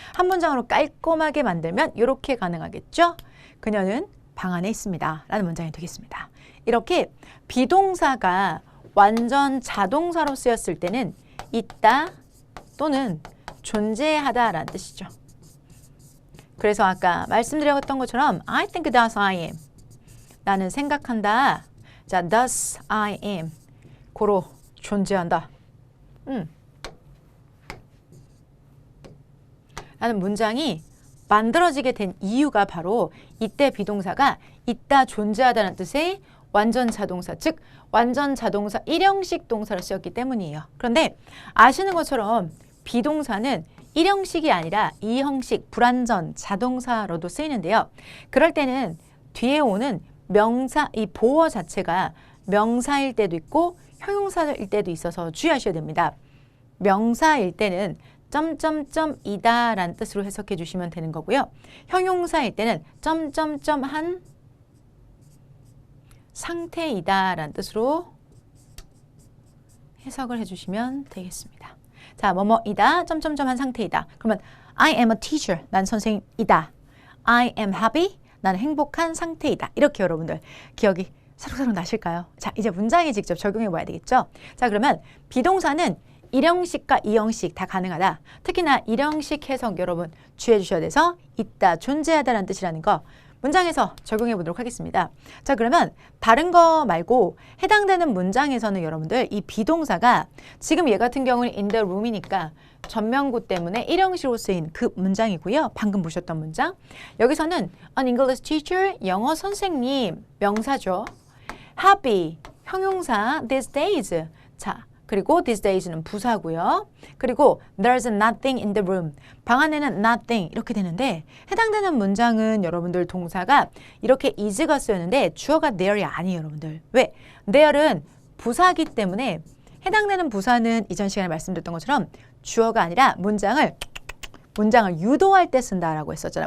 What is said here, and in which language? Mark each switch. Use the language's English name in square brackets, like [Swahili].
[Korean] 한 문장으로 깔끔하게 만들면 이렇게 가능하겠죠? 그녀는 방 안에 있습니다. 라는 문장이 되겠습니다. 이렇게 비동사가 완전 자동사로 쓰였을 때는 있다 또는 존재하다 라는 뜻이죠. 그래서 아까 말씀드렸던 것처럼 [English] I think thus I am. [Korean] 나는 생각한다. 자, [English] thus I am. [Korean] 고로 존재한다. 라는 문장이 만들어지게 된 이유가 바로 이때 비동사가 있다, 존재하다는 뜻의 완전 자동사, 즉 완전 자동사 1형식 동사로 쓰였기 때문이에요. 그런데 아시는 것처럼 비동사는 1형식이 아니라 2형식 불완전 자동사로도 쓰이는데요. 그럴 때는 뒤에 오는 명사, 이 보어 자체가 명사일 때도 있고 형용사일 때도 있어서 주의하셔야 됩니다. 명사일 때는 점점점이다 라는 뜻으로 해석해 주시면 되는 거고요. 형용사일 때는 점점점 한 상태이다 라는 뜻으로 해석을 해주시면 되겠습니다. 자, 뭐뭐이다, 점점점 한 상태이다. [English] 그러면 I am a teacher, [Korean] 난 선생님이다. [English] I am happy, [Korean] 나는 행복한 상태이다. 이렇게 여러분들 기억이 새록새록 나실까요? 자, 이제 문장에 직접 적용해 봐야 되겠죠? 자, 그러면 비동사는 일형식과 이형식 다 가능하다. 특히나 일형식 해석 여러분 주의해 주셔야 돼서 있다, 존재하다라는 뜻이라는 거 문장에서 적용해 보도록 하겠습니다. 자, 그러면 다른 거 말고 해당되는 문장에서는 여러분들 이 비동사가 지금 얘 같은 경우는 [English] in the room [Korean] 이니까 전명구 때문에 일형식으로 쓰인 그 문장이고요. 방금 보셨던 문장. 여기서는 [English] an English teacher, [Korean] 영어 선생님, 명사죠. [English] happy, 형용사, these days. [Korean] 자, 그리고 these days는 부사고요. [English] 그리고 there's nothing in the room. [Korean] 방 안에는 nothing 이렇게 되는데 해당되는 문장은 여러분들 동사가 이렇게 is가 쓰였는데 주어가 there이 아니에요, 여러분들. 왜? there은 부사기 때문에 해당되는 부사는 이전 시간에 말씀드렸던 것처럼 주어가 아니라 문장을 유도할 때 쓴다라고 했었잖아.